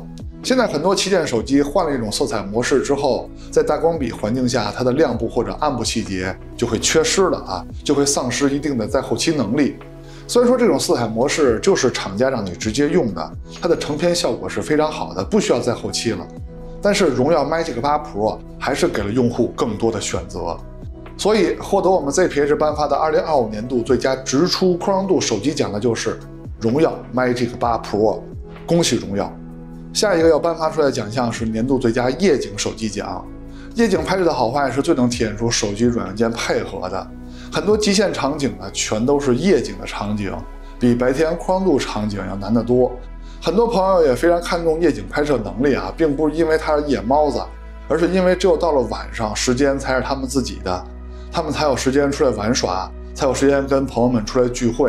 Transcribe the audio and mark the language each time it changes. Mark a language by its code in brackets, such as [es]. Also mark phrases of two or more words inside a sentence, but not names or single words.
[zh] 現在很多旗艦手機換了一種色彩模式之後，在大光比環境下，它的亮部或者暗部細節就會缺失了啊，就會喪失一定的在後期能力。虽然說這種色彩模式就是廠家讓你直接用的，它的成片效果是非常好的，不需要在後期了。但是榮耀 Magic 8 Pro 還是給了用戶更多的選擇，所以獲得我們 ZPH 頒發的2025年度最佳直出擴張度手機獎的就是榮耀 Magic 8 Pro， 恭喜榮耀！下一個要頒發出來的獎項是年度最佳夜景手機獎。夜景拍攝的好壞是最能體現出手機軟硬件配合的。很多極限场景呢，全都是夜景的场景，比白天扩张度场景要难得多。很多朋友也非常看重夜景拍攝能力啊，并不是因为他是夜猫子，而是因为只有到了晚上，时间才是他们自己的，他们才有时间出来玩耍，才有时间跟朋友们出来聚会。